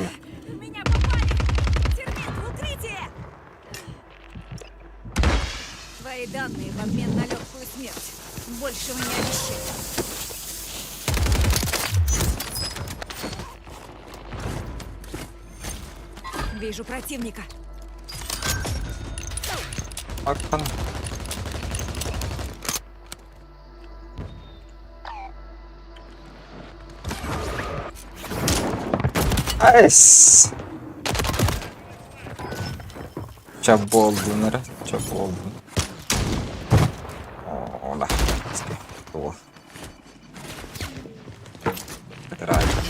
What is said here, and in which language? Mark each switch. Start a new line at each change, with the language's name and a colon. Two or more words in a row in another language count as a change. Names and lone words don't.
Russian: Меня попали! Термит, в укрытие! Твои данные в обмен на легкую смерть. Большего не обещаю. Вижу противника. Акан. Айс. Çaboldu çaboldu. Ola. Tuo. Драйв.